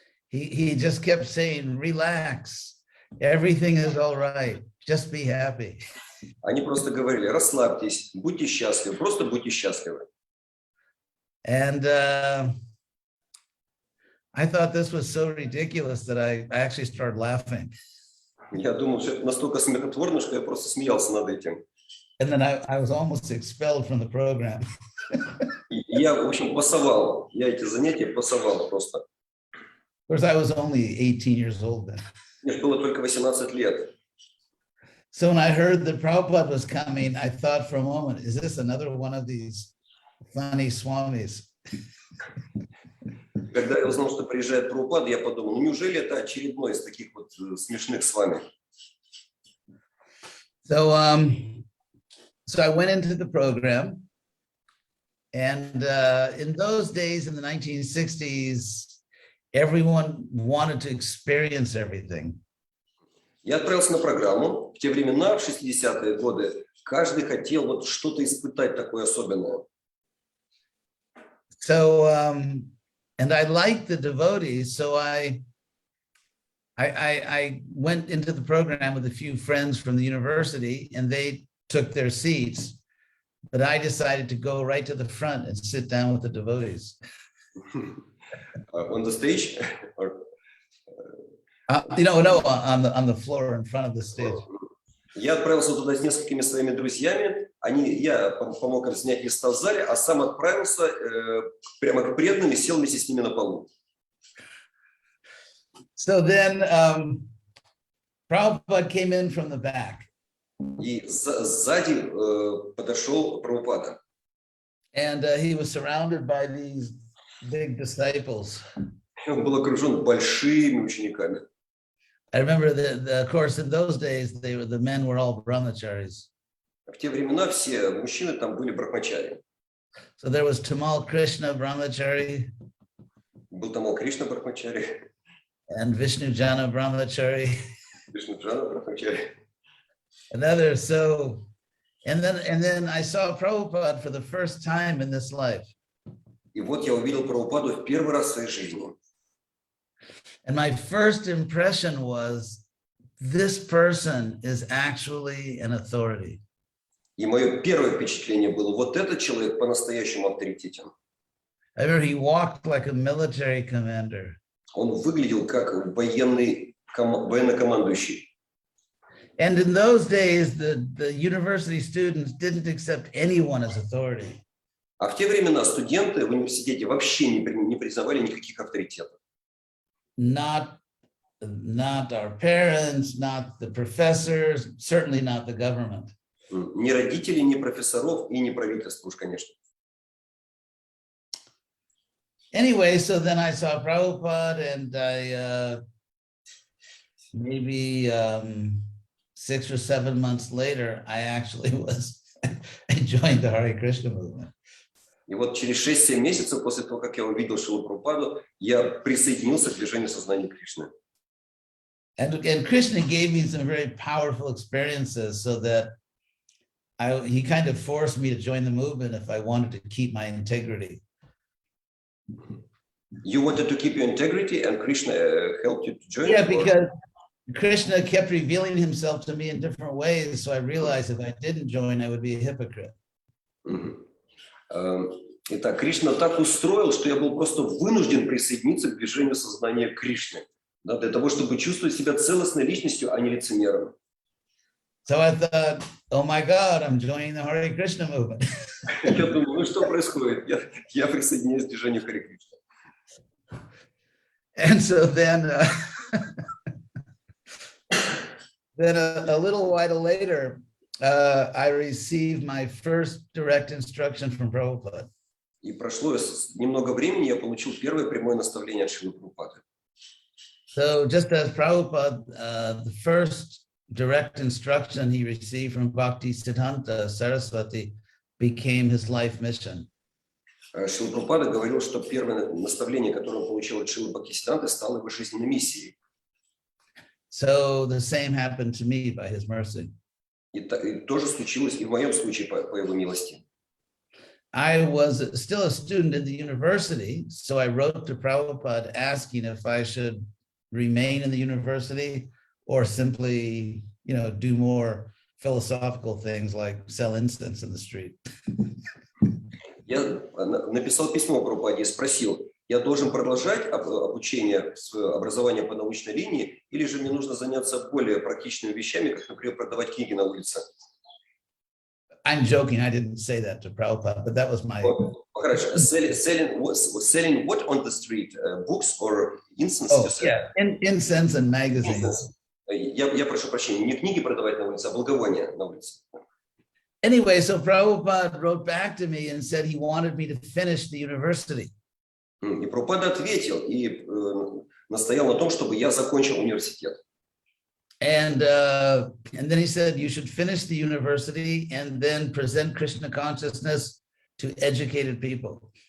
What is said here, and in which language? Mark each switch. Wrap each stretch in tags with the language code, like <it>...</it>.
<en>He just kept saying, relax, everything is all right, just be happy.</en> <ru>Они просто говорили, расслабьтесь, будьте счастливы, просто будьте счастливы.</ru> <en>And I thought this was so ridiculous that I actually started laughing.</en> <ru>Я думал, что это настолько смехотворно, что я просто смеялся над этим.</ru> <en>And then I was almost expelled from the program.</en> <ru>И я, в общем, пасовал. Я эти занятия пасовал просто.</ru> <en>Of course, I was only 18 years old then.</en> <ru>Мне было только 18 лет.</ru> <en>So when I heard that Prabhupada was coming, I thought for a moment, is this another one of these funny swamis?</en> <ru>Когда я узнал, что приезжает Прабхупада, я подумал, ну неужели это очередной из таких вот смешных с вами?</ru> <en>So I went into the program, and in those days, in the 1960s, everyone wanted to experience everything.</en> <ru>Я отправился на программу. В те времена, в 60-е годы, каждый хотел вот что-то испытать такое особенное.</ru> <en>So, and I liked the devotees, so I went into the program with a few friends from the university, and they took their seats, but I decided to go right to the front and sit down with the devotees. On the stage? Or... No, on the floor in front of the stage.</en> <ru>Я отправился туда с несколькими своими друзьями. Я помог им снять места в зале, а сам отправился прямо к преданным и сел вместе с ними на полу.</ru> <en>So then Prabhupada came in from the back.</en> <ru>И сзади подошел Прабхупада.</ru> <en>And he was surrounded by these big disciples.</en> <ru>Он был окружен большими учениками.</ru> <en>I remember of course, in those days, the men were all brahmacharis.</en> <ru>В те времена все мужчины там были брахмачари.</ru> <en>So there was Tamal Krishna brahmachari.</en> <ru>Был Тамал Кришна брахмачари.</ru> <en>And Vishnu Jana brahmachari.</en> <ru>Вишну Джана брахмачари.</ru> <en>And others. So, and then I saw Prabhupada for the first time in this life.</en> <ru>И вот я увидел Прабхупаду в первый раз в своей жизни.</ru> <en>And my first impression was, this person is actually an authority.</en> <ru>И мое первое впечатление было, вот этот человек по-настоящему авторитетен.</ru> <en>I remember he walked like a military commander.</en> <ru>Он выглядел как военнокомандующий.</ru> <en>And in those days, the university students didn't accept anyone as authority.</en> <ru>А в те времена студенты в университете вообще не признавали никаких авторитетов.</ru> <en>Not our parents, not the professors, certainly not the government.</en> <ru>Ни родителей, ни профессоров и ни правительства уж, конечно.</ru> <en>Anyway, so then I saw Prabhupada, and I maybe 6 or 7 months later, I actually I joined the Hare Krishna movement.</en> <ru>И вот через 6-7 месяцев после того, как я увидел Шрилу Прабхупаду, я присоединился к движению сознания Кришны.</ru> <en>And Krishna gave me some very powerful experiences, so that he kind of forced me to join the movement if I wanted to keep my integrity. You wanted to keep your integrity, and Krishna helped you to join? Yeah, because Krishna kept revealing himself to me in different ways, so I realized if I didn't join, I would be a hypocrite.</en> <ru>Итак, Кришна так устроил, что я был просто вынужден присоединиться к движению сознания Кришны, да, для того, чтобы чувствовать себя целостной личностью, а не лицемером.</ru> <en>So I thought, oh my God, I'm joining the Hare Krishna movement.</en> <ru>Я думал, ну что происходит? Я присоединяюсь к движению Харе Кришна.</ru> <en>And so then, a little while later, I received my first direct instruction from Prabhupada.</en> <ru>И прошло немного времени, я получил первое прямое наставление от Шрилы Прабхупады.</ru> <en>So just as Prabhupada, the first direct instruction he received from Bhakti Siddhanta Saraswati became his life mission.</en> <ru>Шрила Прабхупада говорил, что первое наставление, которое он получил от Шрилы Бхактисиданты, стало его жизненной миссией.</ru> <en>So the same happened to me by his mercy.</en> <ru>И тоже случилось и в моем случае по его милости.</ru> <en>I was still a student in the university, so I wrote to Prabhupada asking if I should remain in the university or simply, do more philosophical things like sell incense in the street.</en> <ru>Я написал письмо Прабхупаде и спросил, я должен продолжать обучение, образование по научной линии, или же мне нужно заняться более практичными вещами, как, например, продавать книги на улице?</ru> <en>I'm joking, I didn't say that to Prabhupada, but that was my...</en> <ru>Хорошо.</ru> <en>Selling what on the street? Books or incense? Oh, yeah, incense and magazines.</en> <ru>Я прошу прощения, не книги продавать на улице, а благовония на улице.</ru> <en>Anyway, so Prabhupada wrote back to me and said he wanted me to finish the university.</en> <ru>И Прабхупада ответил и настоял на том, чтобы я закончил университет.</ru> <en>And then he said you should finish the university and then present Krishna consciousness to educated people.</en>